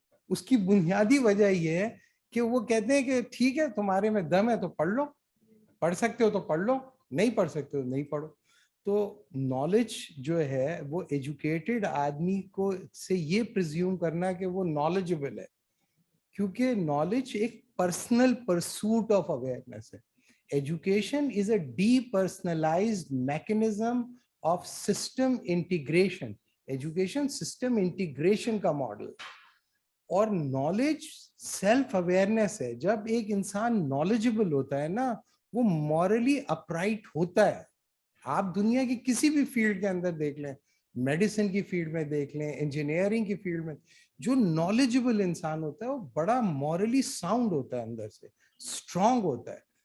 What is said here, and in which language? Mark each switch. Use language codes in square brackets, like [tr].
[ur] اس کی بنیادی وجہ یہ ہے کہ وہ کہتے ہیں کہ ٹھیک ہے تمہارے میں دم ہے تو پڑھ لو, پڑھ سکتے ہو تو پڑھ لو, نہیں پڑھ سکتے ہو نہیں پڑھو. تو نالج جو ہے وہ ایجوکیٹڈ آدمی کو سے یہ پرزیوم کرنا کہ وہ نالجبل ہے, کیونکہ نالج ایک پرسنل پرسوٹ آف اویئرنیس ہے. [en] Education is a depersonalized mechanism of system integration. Education system integration [ur] کا ماڈل. اور نالج سیلف اویئرنیس ہے. جب ایک انسان نالجبل ہوتا ہے نا وہ مورلی اپرائٹ ہوتا ہے. آپ دنیا کی کسی بھی فیلڈ کے اندر دیکھ لیں, میڈیسن کی فیلڈ میں دیکھ لیں, انجینئرنگ کی فیلڈ میں, جو نالجبل انسان ہوتا ہے وہ بڑا مورلی ساؤنڈ ہوتا ہے, اندر سے اسٹرانگ ہوتا ہے.